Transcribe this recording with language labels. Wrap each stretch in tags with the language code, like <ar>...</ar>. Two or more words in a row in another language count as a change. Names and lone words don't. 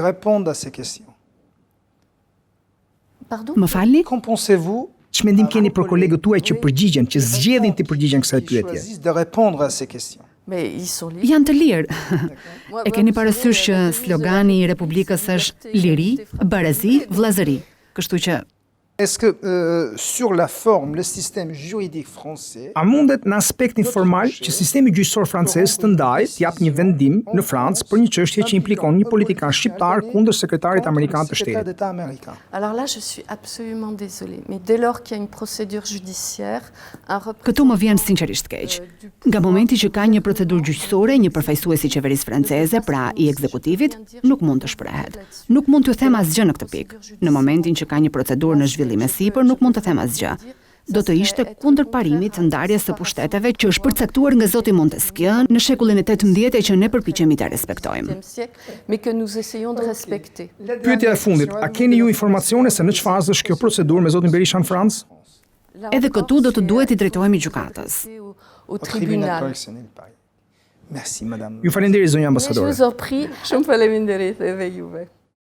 <sq>Më falni? Ç'mendim keni për kolegët tuaj që përgjigjen, që zgjedhin të përgjigjen kësaj pyetje? Janë të lirë. E keni parasysh që slogani i Republikës është liri, barazi, vllazëri. Kështu që</sq> <fr>Est-ce que sur la forme le système juridique français</fr> <sq>a mundet në aspektin formal që sistemi gjyqësor francez të ndajë të jap një vendim në Francë për një çështje që implikon një politikan shqiptar kundër sekretarit amerikan të shtetit?</sq> <fr>Alors là je suis absolument désolée, mais dès lors qu'il y a une procédure judiciaire,</fr> <sq>këtu më vjen sinqerisht keq. Nga momenti që ka një procedurë gjyqësore, një përfaqësues i qeverisë franceze, pra i ekzekutivit, nuk mund të shprehet. Nuk mund t'ju them asgjë në këtë pikë. Në momentin që ka një procedurë në zhvillim e sipër, nuk mund të them asgjë. Do të ishte kundër parimit të ndarjes së pushteteve që është përcaktuar nga zoti Montesquieu në shekullin e 18 e që ne përpiqemi ta respektojmë. Pyetja e fundit, a keni ju informacione se në çfarë fazë është kjo procedurë me zotin Berisha në Francë? Edhe këtu do të duhet i drejtohemi gjykatës.</sq> <fr>Au tribunal. Merci madame.</fr> <sq>Ju falenderoj zonja ambasadore.</sq> <fr>Je vous en prie,</fr> <sq>shumë faleminderit edhe juve.</sq>